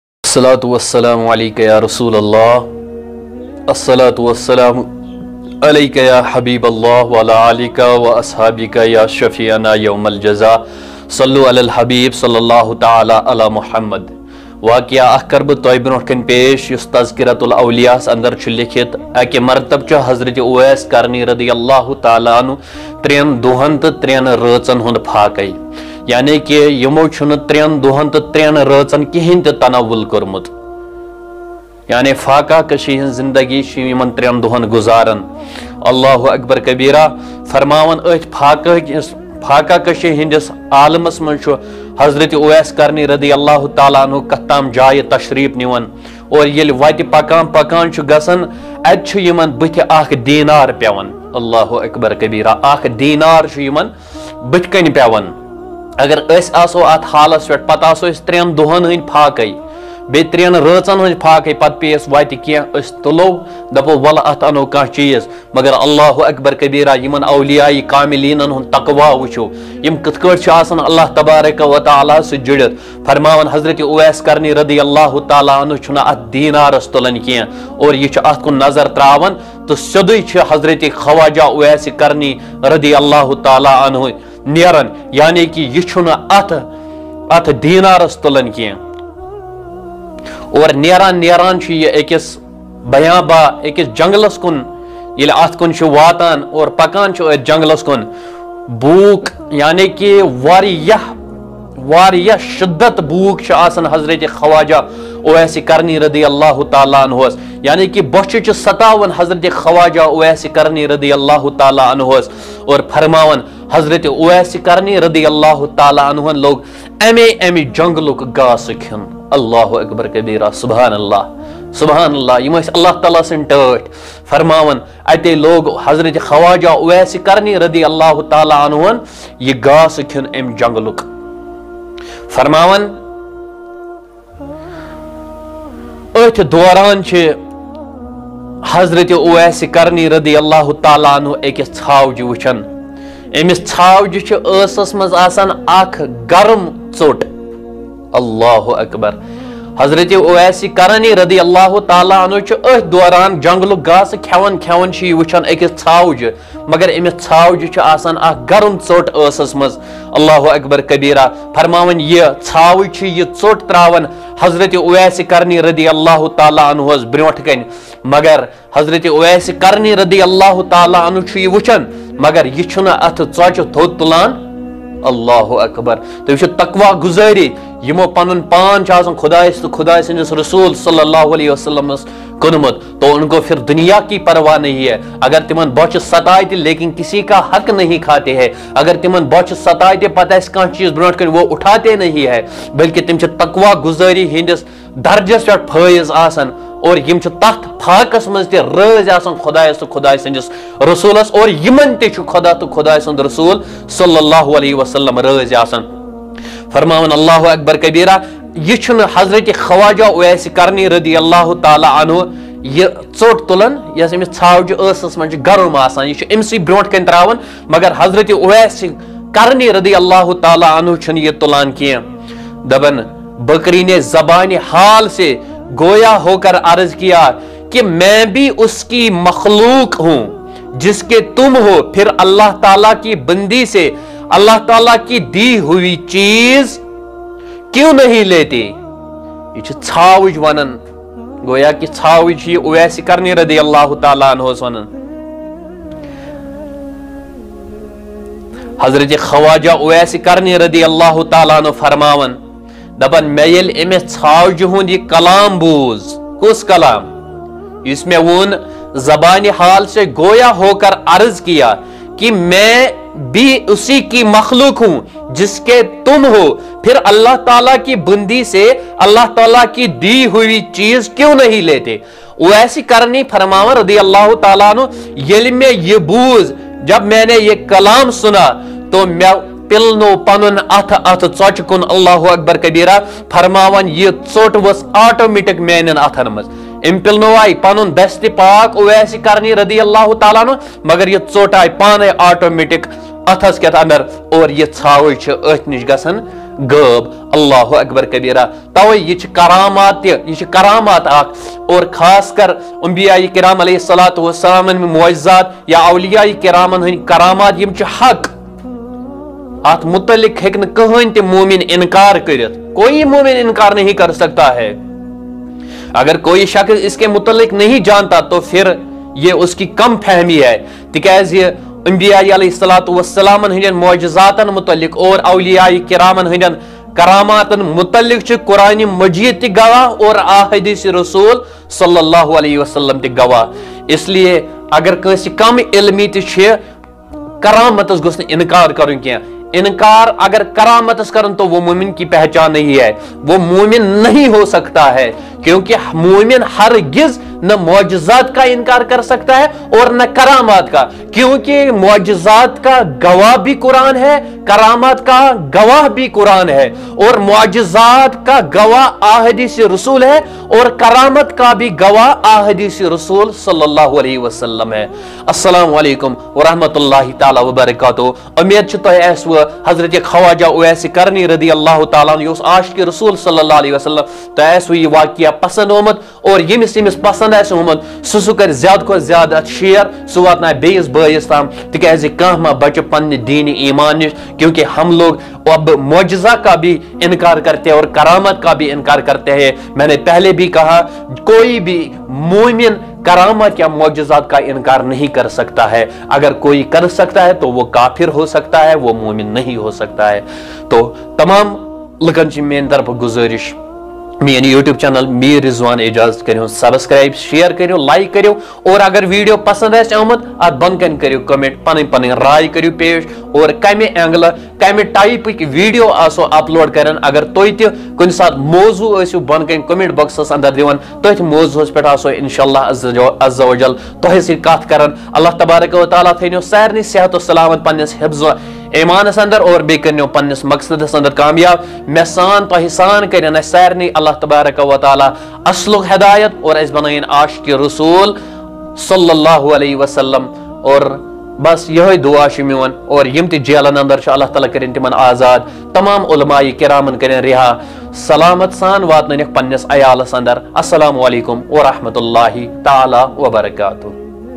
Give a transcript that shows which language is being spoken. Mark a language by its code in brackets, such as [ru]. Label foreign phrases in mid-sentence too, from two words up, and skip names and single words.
[ar] الصلاة والسلام عليك يا رسول الله الصلاة والسلام عليك يا حبيب الله وعلى آلك وأصحابك يا شفيعنا يوم الجزاء صلوا على الحبيب صلى الله تعالى على محمد [ks] واقعہ اخر بہ تہ برو کن پیش یس تذکرۃ الاولیاء اندر لکھت اکہ مرتب چھ حضرت اویس کرنی رضی اللہ تعالی عنہ 3 دہن تو 3 رٲژن ہند پھاکے یعنی کہ یمو چھن 3 دہن تو 3 رٲژن کہین تہ تناول کورمت یعنی فاقہ کشی ہن زندگی چھ یمن 3 دہن گزارن اللہ اکبر کبیرہ فرماون ات فاقہ کشی ہندس عالمس من حضرت اویس کرنی رضی اللہ تعالیٰ عنہ کتام جائے تشریف نیون اور یل وت پکان پکان گسن ات یمن بت اخ دینار پیون اللہ اکبر کبیرہ اخ دینار یمن بت کن پیون اگر اس آسو ات حالس پہ پتہ آسو اس 3 دہن ہند پھاکے بی 3 رٲژن ہند پھاکے پتہ پیس وت کی اس تلو دپو ول ات انو کان چیز مگر اللہ اکبر کبیرہ یمن اولیاء کاملین ہند تقوا وچو یم کت کٹ آسان اللہ تبارک و تعالی سے جڑت فرماون حضرت اویس کرنی رضی اللہ تعالی عنہ چھنا ات دینارس تلن کی اور یہ ات کن نظر تراون تو سیدھے حضرت خواجہ اویس کرنی رضی اللہ تعالی عنہ نیرن یعنی کہ یہ چھنا ات دینارس تلن کی اور نیران یہ اکس بیاں با اکس جنگلس کن یل ات کن واتان اور پکان جنگلس کن بوک یعنی کہ واریہ شدت بوک آسان حضرت خواجہ اویس کرنی رضی اللہ تعالیٰ عنہ یعنی کہ بچ ستاون حضرت خواجہ اویس کرنی رضی اللہ تعالیٰ عنہ اور فرماون حضرت اویس کرنی رضی اللہ تعالیٰ عنہ لوگ امی جنگلک گاس کھن اللہ اکبر کبیرہ سبحان اللہ یم اللہ تعالیٰ سن ٹاٹ فرماون اتے لوگ حضرت خواجہ اویس کرنی رضی اللہ تعالیٰ عنہ یہ گاس کھن ام جنگلک فرماون ات دوران حضرت اویس کرنی رضی اللہ تعالیٰ عنہ اکس ژھاوجہ وچھن امس ژھاوجہ ٲسس مز آسان اخ گرم ژوٹ اللہ اکبر حضرت اویس کرنی رضی اللہ تعالیٰ عنہ ات دوران جنگلک گاس کھیون یہ وچھان اکس ژھاوجہ مگر امس ژھاوجہ آسان اخ گرم ژوٹ ٲسس مز اللہ اکبر کبیرہ فرماون یہ ژھاوج یہ ژوٹ تراون حضرت اویس کرنی رضی اللہ تعالیٰ عنہ برونٹ کن مگر حضرت اویس کرنی رضی اللہ تعالیٰ عنہ یہ وچھان مگر یہ چھنا ات ژوچہ تھوٚد تلان اللہ اکبر تو یہ تقوا گزاری یمو پن پان خدائس تو خدا سندس رسول صلی اللہ علیہ وسلم کنمت [ur] تو ان کو پھر دنیا کی پرواہ نہیں ہے [ks] اگر تمن بچ ستائے [ur] لیکن کسی کا حق نہیں کھاتے ہیں [ks] اگر تمن بچ ستائے پتہ کان چیز برونٹ کن [ur] وہ اٹھاتے نہیں ہے [ks] بلکہ تم تقوا گزاری ہندس درجس پہ فائز آسان اور یم تخت پھاکس مز تہ رٲزۍ آسان خدایس تو خدا سندس رسولس اور یمن تہ خدا تو خدا سند رسول صلی اللہ علیہ وسلم رٲزۍ آسان فرماون اللہ اکبر کبیرہ یہ چھن حضرت خواجہ اویس کرنی رضی اللہ تعالیٰ عنہ یہ ژوٹ تلن یس امس ژھاوجہ ٲسس من گرم آسان یہ امسی برونٹ کن تراون مگر حضرت اویس کرنی رضی اللہ تعالیٰ عنہ چھن یہ تلان کی [ur] دبن بکری نے زبان حال سے گویا ہو کر عرض کیا کہ میں بھی اس کی مخلوق ہوں جس کے تم ہو پھر اللہ تعالیٰ کی بندی سے اللہ تعالیٰ کی دی ہوئی چیز کیوں نہیں لیتے [ks] یہ ژھاوج ونن گویا کہ ژھاوج یہ اویس کرنی رضی اللہ تعالیٰ عنہ ونن حضرت خواجہ اویس کرنی رضی اللہ تعالیٰ عنہ فرماون دپن میں یل امس ژھاوجہ ہند یہ کلام بوز کس کلام اس میں ون [ur] زبان حال سے گویا ہو کر عرض کیا کہ میں بھی اسی کی مخلوق ہوں جس کے تم ہو پھر اللہ تعالیٰ کی بندی سے اللہ تعالیٰ کی دی ہوئی چیز کیوں نہیں لیتے اویس کرنی فرماون رضی اللہ تعالیٰ [ks] عنہ یل میں یہ بوز [ur] جب میں نے یہ کلام سنا تو [ks] میں پلنو پنن ات ژوچہ کن اللہ اکبر کبیرہ فرماون یہ ژوٹ ؤژ آٹومیٹک میانن اتن مز ام پلنو آئی پنن دست پاک اویس کرنی رضی اللہ تعالیٰ عنہ مگر یہ ژوٹ آئی پانے آٹومیٹک اتھس کیت اندر اور یہ ژھاوج ات نش گژھان غٲب اللہ اکبر کبیرہ توے یہ کرامات یہ کرامات اور خاص کر انبیاء کرام علیہ الصلوۃ والسلام معجزات یا اولیاء کرامن ہن کرامات یم چھ حق ات متعلق ہیکن کہین تہ مومن انکار کرت [ur] کوئی مومن انکار نہیں کر سکتا ہے اگر کوئی شخص اس کے متعلق نہیں جانتا تو پھر یہ اس کی کم فہمی ہے [ks] تکیاز انبیاء علیہ الصلوۃ والسلام ہندین معجزاتن متعلق اور اولیاء کرامن ہندین کراماتن متعلق چھ قرآن مجید تہ گواہ اور احادیث رسول صلی اللہ علیہ وسلم تہ گواہ [ur] اس لیے اگر کسی کم علمی [ks] تہ چھ کرامتس گوس انکار کرن کیا انکار اگر کرامتس کرن [ur] تو وہ مومن کی پہچان نہیں ہے وہ مومن نہیں ہو سکتا ہے کیونکہ مومن ہرگز نہ معجزات کا انکار کر سکتا ہے اور نہ کرامات کا کیونکہ معجزات کا گواہ بھی قرآن ہے کرامات کا گواہ بھی قرآن ہے اور معجزات کا گواہ احادیث رسول ہے اور کرامت کا بھی گواہ احادیث رسول صلی اللہ علیہ وسلم ہے [ar] السلام علیکم ورحمۃ اللہ تعالی وبرکاتہ [ks] امید چھ تہ ایسو حضرت خواجہ اویس کرنی رضی اللہ تعالیٰ عنہ اس عاشق رسول صلی اللہ علیہ وسلم تہ ایسو یہ واقعہ پسند آمت اور یمس پسند آس آمت سہ کر زیادہ کھت زیادہ شیئر سہ واتنائے بیس بٲیس تام تکیازِ کانٛہہ ما بچہ پنہ دین ایمان نش [ur] کیونکہ ہم لوگ اب معجزہ کا بھی انکار کرتے ہیں اور کرامت کا بھی انکار کرتے ہیں میں نے پہلے بھی کہا کوئی بھی مومن کرامت یا معجزات کا انکار نہیں کر سکتا ہے اگر کوئی کر سکتا ہے تو وہ کافر ہو سکتا ہے وہ مومن نہیں ہو سکتا ہے تو [ks] تمام لکن چھ [ur] میری طرف گزارش میری یوٹیوب چینل میر رضوان اجاز کرو سبسکرائب شیئر کرو لائک کرو اور [ks] اگر ویڈیو پسند آس آمت ات بن کن کرو کمنٹ پن رائے کرو پیش اور کمہ اینگل کمہ ٹائپک ویڈیو آسو اپلوڈ کرن اگر تھی تہ کن سات موضوع ٲسِو بن کن کمنٹ باکسس اندر دِوان تٔتھۍ موضوعس پٮ۪ٹھ آسو انشاءاللہ عز و جل تۄہہِ سۭتۍ کتھ کران اللہ تبارک و تعالیٰ تھٲینو سارنٕے صحت و سلامت پننس حفظ ایمانس اندر اور بی کرنو پنس مقصدس اندر کامیاب میں سان تہ سان کرن اس سارنٕے اللہ تبارک و تعالیٰ اصلُک ہدایت اور اس بنائن عاشق رسول صلی اللہ علیہ وسلم اور بس یہ دعا میون اور یم تہ جیلن اندر اللہ تعالیٰ کرن تمن آزاد تمام علماء کرامن کرن رہا سلامت سان واتنک پنس عیالس اندر [ar] السلام علیکم ورحمۃ اللہ تعالیٰ وبرکاتہ